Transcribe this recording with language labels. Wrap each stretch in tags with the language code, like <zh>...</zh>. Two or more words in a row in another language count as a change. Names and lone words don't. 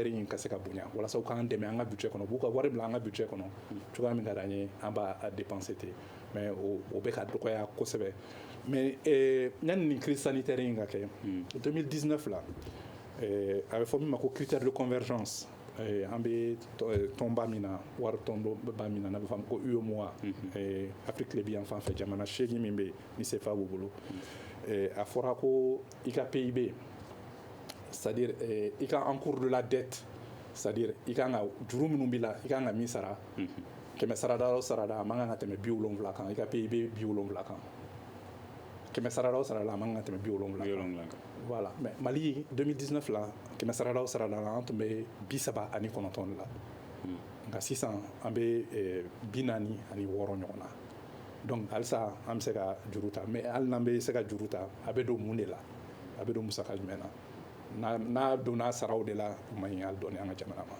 <bm>in ka se ka bonya walasa u k'an dɛmɛ an ka budget kɔnɔ u b'u ka wari bila an ka budget kɔnɔ cogoya min ka d'an ye an b'a dépenser ten mais o bɛ ka dɔgɔya kosɛbɛ mais yanni nin</bm> <fr>crise sanitaire</fr> <bm>in ka kɛ 2019 la a bɛ fɔ min ma ko</bm> <fr>critère de convergence</fr> <bm>an bɛ tɔnba min na wari tɔnba min na n'a bɛ fɔ a ma ko UEMOA Afrique tile bi yan fan fɛ jamana 8 min bɛ yen ni CFA b'u bolo a fɔra ko i ka PIB</bm> <fr>c'est-à-dire</fr> <bm>i ka</bm> <fr>encours de la dette c'est-à-dire</fr> <bm>i kan ka juru minnu b'i la i kan ka min sara kɛmɛ sarada o sarada a man kan ka tɛmɛ 70 kan i ka PIB 70 kan kɛmɛ sarada o sarada a man kan ka tɛmɛ 70 kan</bm> <fr>voilà mais</fr> <bm>Mali 2019 la kɛmɛ sarada o sarada la an tun bɛ 39 la nka sisan an bɛ 46 ɲɔgɔn na donc halisa an bɛ se ka juru ta mais hali n'an bɛ se ka juru ta a bɛ don mun de la a bɛ don musaka jumɛn na n'a donna saraw de la o man ɲi hali dɔɔni an ka jamana ma.</bm>